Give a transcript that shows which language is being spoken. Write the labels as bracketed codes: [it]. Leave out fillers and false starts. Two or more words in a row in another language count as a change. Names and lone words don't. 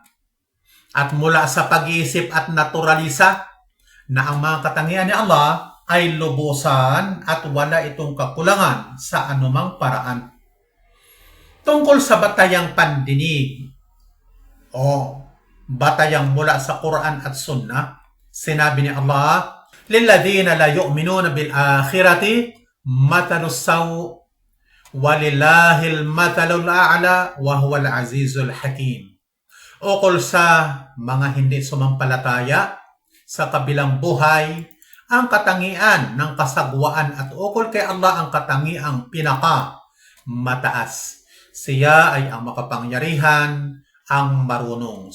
[tl] At mula sa pag-iisip at naturalisa na ang mga katangian ni Allah ay lubusan at wala itong kakulangan sa anumang paraan. Tungkol sa batayang pandinig o batayang mula sa Quran at Sunnah, sinabi ni Allah, [ar] للذين لا يؤمنون بالآخرة مثل السوء ولله المثل الأعلى وهو العزيز الحكيم. [tl] Ukol sa mga hindi sumampalataya sa kabilang buhay, ang katangian ng kasagwaan at ukol kay Allah ang katangiang pinaka mataas. Siya ay ang makapangyarihan, ang marunong.